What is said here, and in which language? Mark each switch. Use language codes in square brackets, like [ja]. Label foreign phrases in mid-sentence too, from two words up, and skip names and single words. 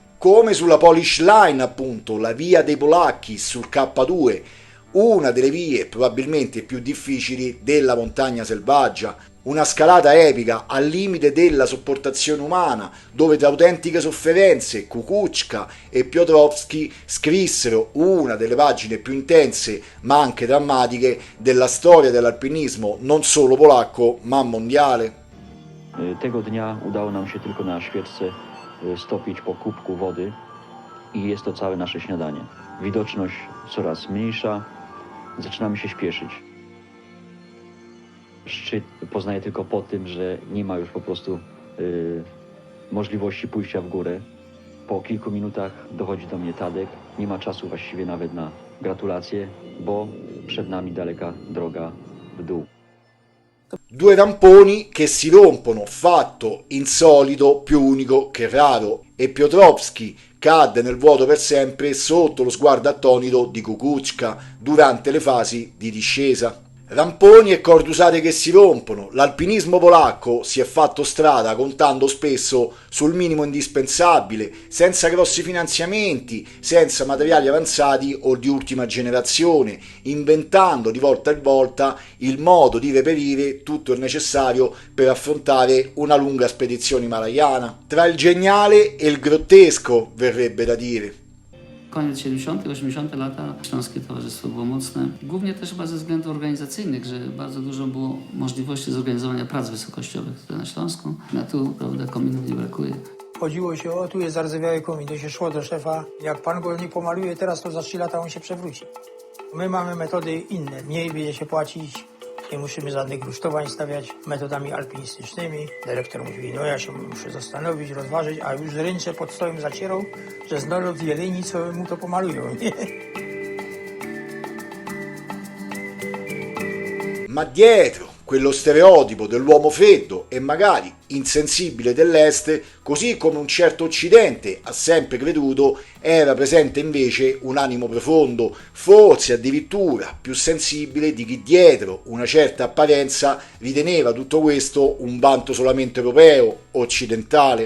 [it] Come sulla Polish Line, appunto, la via dei polacchi sul K2, una delle vie probabilmente più difficili della montagna selvaggia, una scalata epica al limite della sopportazione umana, dove tra autentiche sofferenze Kukuczka e Piotrowski scrissero una delle pagine più intense ma anche drammatiche della storia dell'alpinismo non solo polacco ma mondiale. [pl] Tego dnia udało nam się tylko na świeczce stopić po kubku wody i jest to całe nasze śniadanie. Widoczność coraz mniejsza, zaczynamy się śpieszyć. Szczyt poznaję tylko po tym, że nie ma już po prostu możliwości pójścia w górę. Po kilku minutach dochodzi do mnie Tadek. Nie ma czasu właściwie nawet na gratulacje, bo przed nami daleka droga w dół. [it] Due ramponi che si rompono, fatto insolito, più unico che raro, e Piotrowski cadde nel vuoto per sempre sotto lo sguardo attonito di Kukuczka durante le fasi di discesa. Ramponi e corde usate che si rompono, l'alpinismo polacco si è fatto strada contando spesso sul minimo indispensabile, senza grossi finanziamenti, senza materiali avanzati o di ultima generazione, inventando di volta in volta il modo di reperire tutto il necessario per affrontare una lunga spedizione himalayana. Tra il geniale e il grottesco, verrebbe da dire. [pl] Koniec 70., 80. lata Śląskie Towarzystwo było mocne. Głównie też chyba ze względów organizacyjnych, że bardzo dużo było możliwości zorganizowania prac wysokościowych tutaj na Śląsku. Na tu, prawda, kominów nie brakuje. Chodziło się, o tu jest zardzewiały komin, to się szło do szefa. Jak pan go nie pomaluje teraz, to za 3 lata on się przewróci. My mamy metody inne, mniej będzie się płacić, nie musimy żadnych rusztowań stawiać metodami alpinistycznymi. Dyrektor mówi, no ja się muszę zastanowić, rozważyć, a już ręce pod stołem zacierał, że z nolot jeleni, co mu to pomalują. Nie? [it] Ma dietro quello stereotipo dell'uomo freddo e magari insensibile dell'Est, così come un certo Occidente ha sempre creduto, era presente invece un animo profondo, forse addirittura più sensibile di chi dietro una certa apparenza riteneva tutto questo un vanto solamente europeo, occidentale.